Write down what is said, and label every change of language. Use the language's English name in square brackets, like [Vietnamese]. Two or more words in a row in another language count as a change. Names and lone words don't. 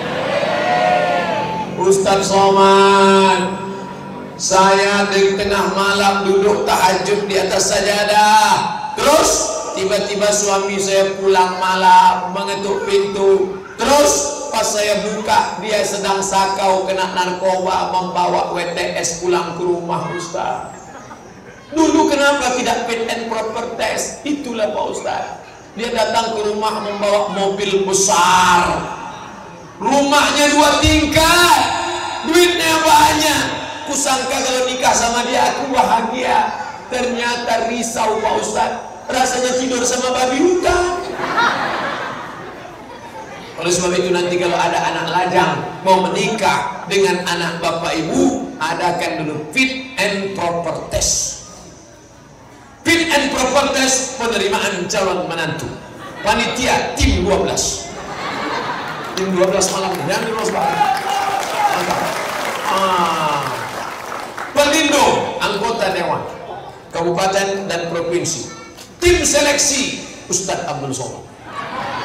[Indonesian] Ustadz Somad, saya di tengah malam duduk tahajud di atas sajadah, terus tiba-tiba suami saya pulang malam mengetuk pintu, terus pas saya buka dia sedang sakau kena narkoba, membawa WTS pulang ke rumah. Ustaz, dulu kenapa tidak [English] fit and proper test? [Indonesian] Itulah Pak Ustaz, dia datang ke rumah membawa mobil besar, rumahnya 2 tingkat, duitnya banyak. Kusangka kalau nikah sama dia aku bahagia, ternyata risau Pak Ustaz, rasanya tidur sama babi hutan. Oleh sebab itu nanti kalau ada anak lajang mau menikah dengan anak bapak ibu, adakan dulu [English] fit and proper test. Fit and proper test [Indonesian] penerimaan calon menantu. Panitia tim 12. Tim 12 malam, jangan terus Pak. Pelindo anggota dewan kabupaten dan provinsi. Tim seleksi Ustadz Abdul Somad.